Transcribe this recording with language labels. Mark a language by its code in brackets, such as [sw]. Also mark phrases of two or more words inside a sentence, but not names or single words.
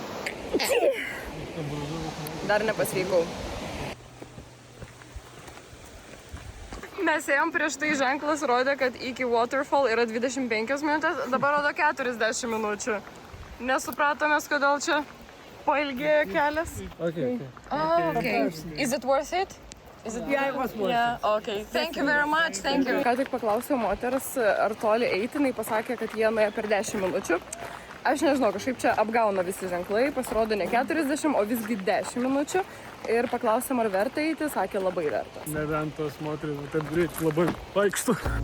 [lt] Dar nepasveikau. Mes ėjom prieš tai ženklas rodė, kad iki waterfall yra 25 minutės, dabar rodo 40 minučių. Nesupratomės, kodėl čia pailgėjo kelias. [en] Okay. Is it worth it? Yeah, it was worth it. Okay. Thank you very much. Thank you. [lt] Ką tik paklausiau moters, ar toli eiti, jinai pasakė, kad jie nuėjo per 10 minučių. Aš nežinau, kažkaip čia apgauna visi ženklai, pasirodo ne 40, o visgi 10 minučių. Ir paklausėm, ar verta eiti, sakė labai vertas. Nebent tos moteris, taip greit labai vaikštų.